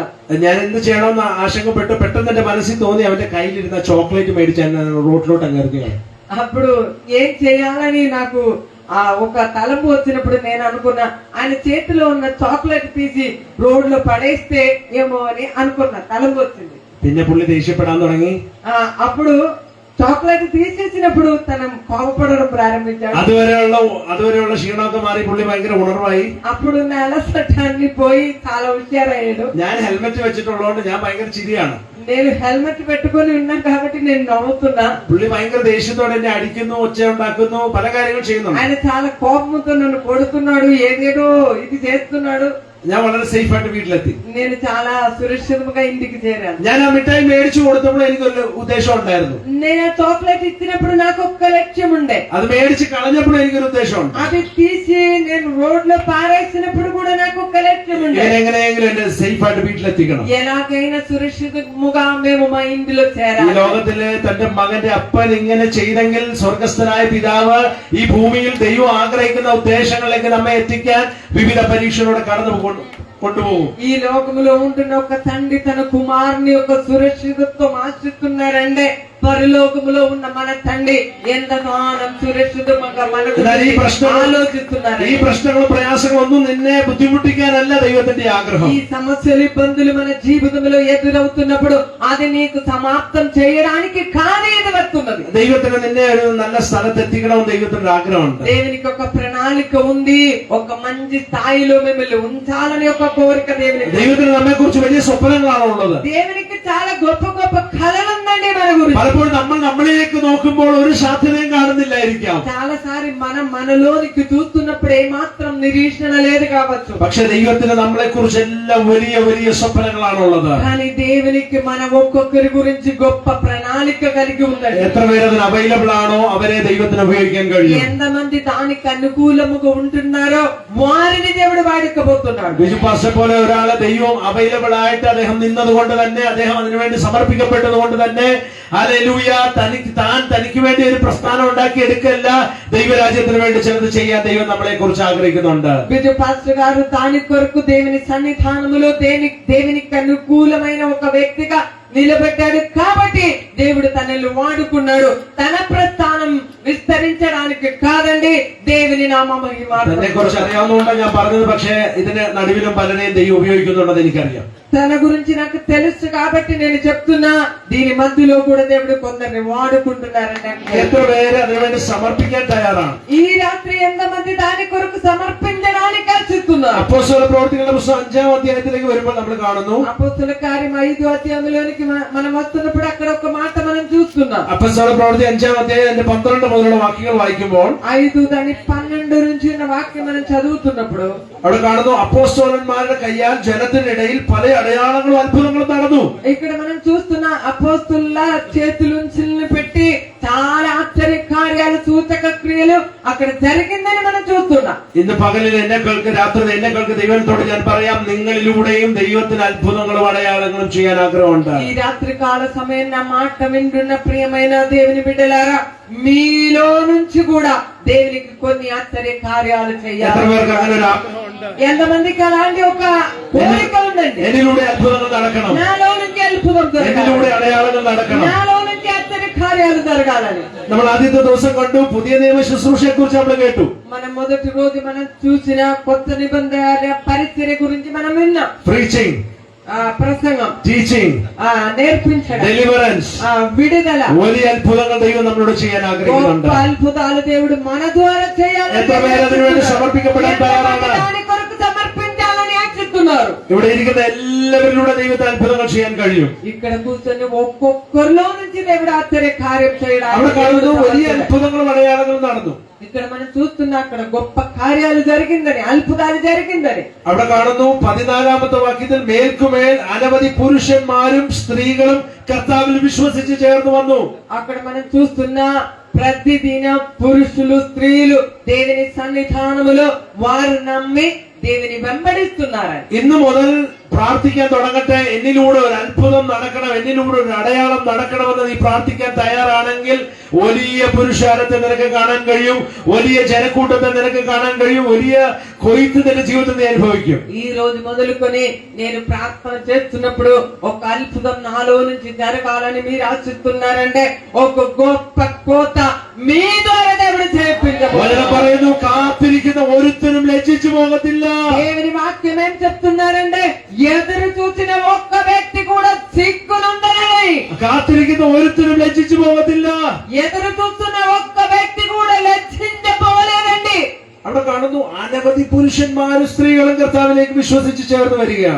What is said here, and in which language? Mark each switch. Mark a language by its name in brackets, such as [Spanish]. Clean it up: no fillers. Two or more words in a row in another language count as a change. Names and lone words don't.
[Malayalam] ഞാൻ എന്ത് ചെയ്യണമെന്ന് ആശങ്കപ്പെട്ടു. പെട്ടെന്ന് എന്റെ മനസ്സിൽ തോന്നി അവന്റെ കയ്യിലിരുന്ന ചോക്ലേറ്റ് മേടിച്ച് റോഡിലോട്ട് അങ്ങ് എറിഞ്ഞു. [Telugu] అప్పుడు ఏం చేయాలని నాకు ఒక తలంపు వచ్చినప్పుడు నేను అనుకున్నా ఆయన చేతిలో ఉన్న చాక్లెట్ తీసి రోడ్ లో పడేస్తే ఏమో అని అనుకున్నా. తలంపు వచ్చింది. [Malayalam] പിന്നെ പുള്ളി ദേഷ്യപ്പെടാൻ തുടങ്ങി. [Telugu] అప్పుడు చాక్లెట్ తీసేసినప్పుడు తన కోపపడడం ప్రారంభించాడు. [Malayalam] അതുവരെയുള്ള ക്ഷീണമൊക്കെ മാറി പുള്ളി ഭയങ്കര ഉണർവായി. [Telugu] అప్పుడున్న అలసటాన్ని పోయి చాలా హుషారయ్యాడు. [Malayalam] ഞാൻ ഹെൽമെറ്റ് വെച്ചിട്ടുള്ളതുകൊണ്ട് ഞാൻ ഭയങ്കര ചിരിയാണ്. [Telugu] నేను హెల్మెట్ పెట్టుకొని ఉన్నా కాబట్టి నేను నవ్వుతున్నా. [Malayalam] പുള്ളി ഭയങ്കര ദേഷ്യത്തോടെ എന്നെ അടിക്കുന്നു, ഒച്ച ഉണ്ടാക്കുന്നു, പല കാര്യങ്ങൾ ചെയ്യുന്നു. [Telugu] ఆయన చాలా కోపంతో నన్ను కొడుతున్నాడు, ఏదేదో ఇది చేస్తున్నాడు. [Malayalam] ഞാൻ വളരെ സേഫ് ആയിട്ട് വീട്ടിലെത്തി. [Telugu] నేను చాలా సురక్షితంగా ఇంటికి చేరాను. [Malayalam] ഞാൻ ആ മിഠായി മേടിച്ചു കൊടുത്തപ്പോൾ എനിക്കൊരു ഉദ്ദേശം ഉണ്ടായിരുന്നു. [Telugu] నేను ఆ చాక్లెట్ ఇచ్చినప్పుడు నాకు ఒక లక్ష్యం ఉండే. [Malayalam] അത് മേടിച്ച് കളഞ്ഞപ്പോൾ എനിക്കൊരു ഉദ്ദേശമുണ്ട്. [Telugu] అది తీసి నేను రోడ్ లో పారేసినప్పుడు కూడా నాకు ఒక లక్ష్యం ఉండే. [Malayalam] എങ്ങനെയെങ്കിലും എന്നെ സേഫ് ആയിട്ട് വീട്ടിലെത്തിക്കണം. [Telugu] ఎలాగైనా సురక్షితంగా మేము మా ఇంటిలో [Malayalam] ഈ [Telugu] చేరాలి. [Malayalam] ലോകത്തിലെ തന്റെ മകന്റെ അപ്പൻ ഇങ്ങനെ ചെയ്തെങ്കിൽ സ്വർഗസ്ഥനായ പിതാവ് ഈ ഭൂമിയിൽ ദൈവം ആഗ്രഹിക്കുന്ന ഉദ്ദേശങ്ങളിലേക്ക് നമ്മെ എത്തിക്കാൻ വിവിധ പരീക്ഷകളോടെ കടന്നു കൊണ്ടുപോകും. [Telugu] ఈ లోకములో ఉంటున్న ఒక తండ్రి తన కుమారుని యొక్క సురక్షితత్వం ఆశిస్తున్నారంటే పరలోకములో ఉన్న మన తండ్రి ఎంతగానం సురక్షితంగా మనకు ఆలోచిస్తున్నారు. [Malayalam] ഈ പ്രശ്നങ്ങളും പ്രയാസങ്ങളും ഒന്നും നിന്നെ ബുദ്ധിമുട്ടിക്കാനല്ല ദൈവത്തിന്റെ ആഗ്രഹം. [Telugu] ఈ సమస్యలు ఇబ్బందులు మన జీవితంలో ఎదురవుతున్నప్పుడు అది నీకు సమాప్తం చేయడానికి కాదు ఇది వస్తున్నది. [Malayalam] ദൈവത്തിന് നിന്നെ ഒരു നല്ല സ്ഥലത്ത് എത്തിക്കണമെന്ന് ദൈവത്തിന്റെ ആഗ്രഹമുണ്ട്. [Telugu] దేవునికి ఒక ప్రణాళిక ఉంది. ఒక మంచి స్థాయిలో మిమ్మల్ని ఉంచాలని ఒక కోరిక [Malayalam] ദൈവത്തിന് നമ്മെ കുറിച്ച് വലിയ സ്വപ്നങ്ങളാണ് ഉള്ളത്. [Telugu] దేవునికి చాలా గొప్ప గొప్ప కళలు ఉందండి మన గురించి. [Malayalam] പലപ്പോഴും നമ്മൾ നമ്മളിലേക്ക് നോക്കുമ്പോൾ ഒരു സാധ്യതയും കാണുന്നില്ലായിരിക്കാം. [Telugu] చాలా సారి మనం మనలోనికి చూస్తున్నప్పుడు ఏమాత్రం నిరీక్షణ లేదు కావచ్చు. [Malayalam] പക്ഷെ ദൈവത്തിന് നമ്മളെ കുറിച്ച് എല്ലാം വലിയ വലിയ സ്വപ്നങ്ങളാണുള്ളത്. [Telugu] కానీ దేవునికి మన ఒక్కొక్కరి గురించి గొప్ప ప్రణాళిక కలిగి ఉందండి. [Malayalam] എത്ര പേര് അതിന് അവൈലബിൾ ആണോ അവരെ ദൈവത്തിന് ഉപയോഗിക്കാൻ കഴിയും. [Telugu] ఎంతమంది దానికి అనుకూలముగా ఉంటున్నారో వారిని దేవుడు వాడుకోబోతున్నాడు. [Malayalam] ബിജുപാസ്റ്റർ പോലെ ഒരാളെ ദൈവം അവൈലബിൾ ആയിട്ട് അദ്ദേഹം നിന്നതുകൊണ്ട് തന്നെ, അദ്ദേഹം അതിനുവേണ്ടി സമർപ്പിക്കപ്പെട്ടത് കൊണ്ട് തന്നെ ഹല്ലേലൂയ, തനിക്ക് വേണ്ടി ഒരു പ്രസ്ഥാനം ഉണ്ടാക്കി എടുക്കല്ല, ദൈവരാജ്യത്തിന് വേണ്ടി ചിലത് ചെയ്യാൻ ദൈവം നമ്മളെ കുറിച്ച് ആഗ്രഹിക്കുന്നുണ്ട്. [Telugu] బిజు పాస్టర్ గారు దాని కొరకు దేవుని సన్నిధానములో దేవునికి అనుకూలమైన ఒక వ్యక్తిగా నిలబెట్టాడు కాబట్టి దేవుడు తనను వాడుకున్నాడు. తన ప్రస్థానం విస్తరించడానికి కాదండి, దేవుని నామ మహిమ. [Malayalam] തന്നെ കുറിച്ച് അറിയാവുന്നതുകൊണ്ട് ഞാൻ പറഞ്ഞത്. പക്ഷേ ഇതിന് നടുവിലും പലരെയും ദൈവം ഉപയോഗിക്കുന്നുണ്ടെന്ന് എനിക്കറിയാം. [Telugu] తన గురించి నాకు తెలుసు కాబట్టి నేను చెప్తున్నా. దీని మధ్యలో కూడా దేవుడు కొందరిని వాడుకుంటున్నారంటే [Malayalam] എത്ര പേര് അതിനുവേണ്ടി సమర్പ്പിക്കാൻ തയ്യാറാണ്? [Telugu] ఈ రాత్రి ఎంతమంది దాని కొరకు సమర్పించడానికి ఆశిస్తున్నారు? [Malayalam] അപ്പോസ്തല പ്രവർത്തികളുടെ പുസ്തകം 5-ാം അധ്യായത്തിലേക്ക് വരുമ്പോൾ നമ്മൾ കാണുന്നു. [Telugu] అపోస్తల కార్యం 5వ అధ్యాయంలోనికి మనం వస్తున్నప్పుడు అక్కడ ఒక మాట మనం చూస్తున్నాం. [Malayalam] അപ്പോസ്തല പ്രവൃത്തി 5-ാം അധ്യായം 12 മുതലുള്ള വാക്യങ്ങൾ വായിക്കുമ്പോൾ [Telugu] 5 దాని 12 నుంచి ఉన్న వాక్యం మనం చదువుతున్నప్పుడు [Malayalam] അവിടെ കാണുന്നു, അപ്പോസ്തലന്മാരുടെ കയ്യാൽ ജനത്തിനിടയിൽ പല അടയാളങ്ങളും അത്ഭുതങ്ങളും നടന്നു. [Telugu] ఇక్కడ మనం చూస్తున్న అపోస్తలుల చేతులుంచిల్ని పెట్టి చాలా ఆశ్చర్య కార్యాలు, సూచక క్రియలు అక్కడ జరిగిందని మనం చూస్తున్నాం. [Malayalam] ഇന്ന് പകലിൽ എന്നെ കേൾക്ക്, രാത്രി എന്നെ കേൾക്ക്, ദൈവത്തോട് ഞാൻ പറയാം, നിങ്ങളിലൂടെയും ദൈവത്തിന് അത്ഭുതങ്ങളും അടയാളങ്ങളും ചെയ്യാൻ ആഗ്രഹമുണ്ട്. [Telugu] ఈ రాత్రి కాల సమయం నా మాట వింటున్న ప్రియమైన దేవుని బిడ్డలారా, మీలో నుంచి కూడా దేవునికి కొన్ని ఆశ్చర్య కార్యాలు చేయాలి. [Malayalam] എത്ര പേർക്ക് അങ്ങനെ ഒരു ആഗ്രഹമുണ്ട്? [Telugu] ఎంతమందికి అలాంటి ఒక కోరిక ఉందండి? [Malayalam] എന്നിലൂടെ അത്ഭുതങ്ങൾ നടക്കണം, [Telugu] నాలో నుంచి అద్భుతం [Malayalam] എന്നിലൂടെ [Telugu] జరగాలి, [Malayalam] അടയാളങ്ങൾ നടക്കണം. [Telugu] నాలో నుంచి ఆశ్చర్య కార్యాలు జరగాలని [Malayalam] നമ്മൾ ആദ്യത്തെ ദിവസം കണ്ടു, പുതിയ നിയമ ശുശ്രൂഷയെ കുറിച്ച് നമ്മൾ കേട്ടു. [Telugu] మనం మొదటి రోజు మనం చూసిన కొత్త నిబంధన పరిచర్య గురించి మనం విన్నాం. [Malayalam] പ്രീച്ചിങ്, [Telugu] ప్రసంగం, [Malayalam] ടീച്ചിങ്, [Telugu] నేర్పించడం, [Malayalam] ഡെലിവറൻസ്, [Telugu] విడుదల, [Malayalam] വലിയ അത്ഭുതങ്ങൾ ദൈവം നമ്മളോട് ചെയ്യാൻ ആഗ്രഹിക്കുന്നുണ്ട്. [Telugu] గొప్ప అద్భుతాలు దేవుడు మన ద్వారా చేయాలని, [Malayalam] എത്ര പേര് അതിനുവേണ്ടി സമർപ്പിക്കപ്പെടാൻ തയ്യാറാണ്? [Telugu] దాని కొరకు సమర్పించాలని ఆశిస్తున్నారు. [Malayalam] ഇവിടെ ഇരിക്കുന്ന എല്ലാവരിലൂടെ ദൈവത്തിന് അത്ഭുതങ്ങൾ ചെയ്യാൻ കഴിയും. [Telugu] ఇక్కడ కూర్చొని ఒక్కొక్కరిలో నుంచి దేవుడు ఆశ్చర్య కార్యం [Malayalam] അവിടെ കാണുന്നു, വലിയ [Telugu] చేయడానికి [Malayalam] അത്ഭുതങ്ങളും അടയാളങ്ങളും നടന്നു. [Telugu] ఇక్కడ మనం చూస్తున్నా అక్కడ గొప్ప కార్యాలు జరిగిందని, అద్భుతాలు జరిగిందని. [Malayalam] അവിടെ കാണുന്നു 14-ാമത്തെ വാക്യത്തിൽ മേൽക്കുമേൽ അനവധി പുരുഷന്മാരും സ്ത്രീകളും കർത്താവിൽ വിശ്വസിച്ച് ചേർന്ന് വന്നു. [Telugu] అక్కడ మనం చూస్తున్నా ప్రతిదినం పురుషులు స్త్రీలు దేవుని సన్నిధానములో వారు నమ్మి దేవుని వెంబడిస్తున్నారని. [Malayalam] ഇന്ന് മുതൽ പ്രാർത്ഥിക്കാൻ തുടങ്ങട്ടെ, എന്നിലൂടെ ഒരു അത്ഭുതം നടക്കണം, എന്നിലൂടെ ഒരു അടയാളം നടക്കണമെന്ന് നീ പ്രാർത്ഥിക്കാൻ തയ്യാറാണെങ്കിൽ വലിയ പുരുഷാരത്തെ നിനക്ക് കാണാൻ കഴിയും, വലിയ ജനക്കൂട്ടത്തെ നിനക്ക് കാണാൻ കഴിയും, വലിയ കൊയ്ത്ത് നിന്റെ ജീവിതത്തിൽ നീ അനുഭവിക്കും. [Telugu] ఈ రోజు మొదలుకొని నేను ప్రార్థన చేస్తున్నప్పుడు ఒక అద్భుతం నాలో నుంచి జరగాలని మీరు ఆశిస్తున్నారంటే ఒక గొప్ప కోత మీ ద్వారా దేవుడు [Malayalam] വചനം പറയുന്നു, കാത്തിരിക്കുന്ന ഒരുത്തനും ലജ്ജിച്ചു പോകത്തില്ല. [Telugu] దేవుని వాక్యం ఏం చెప్తున్నారంటే ఎదురు చూసిన ఒక్క వ్యక్తి కూడా సిగ్గునుందని. [Malayalam] കാത്തിരിക്കുന്ന ഒരുത്തനും ലജ്ജിച്ചു പോകത്തില്ല. [Telugu] ఎదురు చూస్తున్న ఒక్క వ్యక్తి కూడా లజ్జించబోలేదండి. [Malayalam] അവിടെ കാണുന്നു അനവധി പുരുഷന്മാരും സ്ത്രീകളും കർത്താവിലേക്ക് വിശ്വസിച്ച് ചേർന്ന് വരികയാണ്.